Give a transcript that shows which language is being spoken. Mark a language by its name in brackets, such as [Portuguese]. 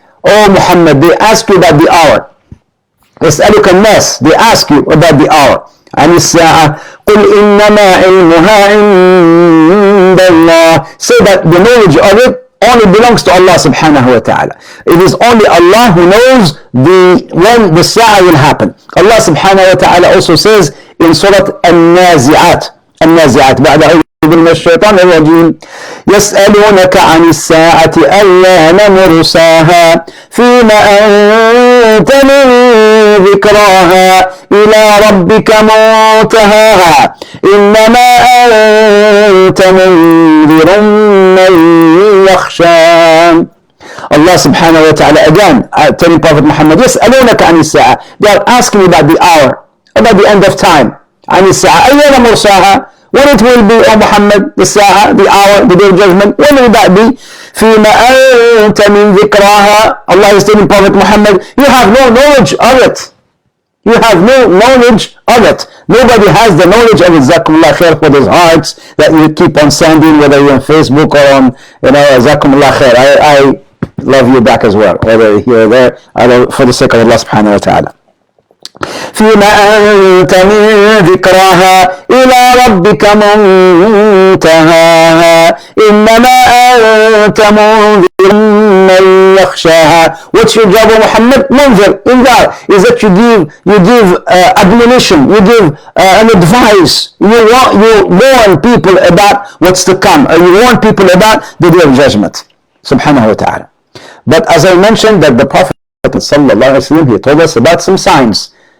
[English] Oh Muhammad, they ask you about the hour. [Arabic] يسألك الناس, [English] they ask you about the hour. [Arabic] عن الساعة قل إنما علمها عند الله. [English] Say that the knowledge of it only belongs to Allah subhanahu wa ta'ala. It is only Allah who knows when the sa'a will happen. Allah subhanahu wa ta'ala also says in Surah [Arabic] النازعات بعد أعوذ بالله من الشيطان الرجيم, يسألونك عن الساعة أيان مرساها فيما أنت من ذكراها إلى ربك منتهاها إنما أنت منذر من يخشى. [English] Allah subhanahu wa ta'ala again telling Prophet Muhammad, [Arabic] يسألونك عن الساعة, [English] they are asking about the hour, about the end of time. [Arabic] عن الساعة أيان مرساها, [English] when it will be, O Muhammad, the sa'a, the hour, the day of judgment, when will that be? [Arabic] فيما أنت من ذكراها. [English] Allah is telling Prophet Muhammad, you have no knowledge of it. You have no knowledge of it. Nobody has the knowledge of it. Jazakumullah khair for those hearts that you keep on sending, whether you're on Facebook or on, Jazakumullah khair. I love you back as well, whether here or there, for the sake of Allah subhanahu wa ta'ala. [Arabic] فيما أنت من ذكراها إلى ربك منتهاها إنما أنت منذر من يخشاها. [English] What's your job, Muhammad? منذر, inzar, is that you give admonition, you give an advice, you warn people about what's to come, or you warn people about the day of judgment, subhanahu wa ta'ala. But as I mentioned, that the Prophet sallallahu alaihi wasallam, he told us about some signs.